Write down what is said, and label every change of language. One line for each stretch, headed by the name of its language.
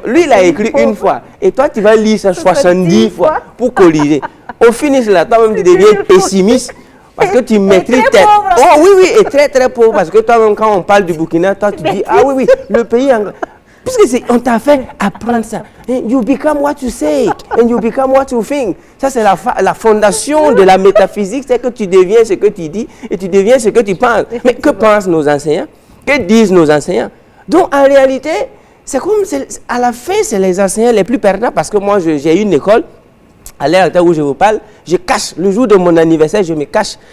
French: Lui, il a écrit une fois. Et toi, tu vas lire ça 70 fois pour corriger. Au finish, là, toi-même, tu deviens pessimiste. Parce que tu maîtrises... Oh oui, et très très pauvre. Parce que toi-même, quand on parle du Burkina, toi, tu dis, ah oui, le pays... Puisque on t'a fait apprendre ça.
English: You become what you say, and you become what you think.
French: Ça, c'est la fondation de la métaphysique, c'est que tu deviens ce que tu dis et tu deviens ce que tu penses. Mais que pensent nos enseignants? Que disent nos enseignants? Donc, en réalité, c'est comme... À la fin, c'est les enseignants les plus perdants parce que moi, j'ai une école. À l'heure où je vous parle, je cache. Le jour de mon anniversaire, je me cache.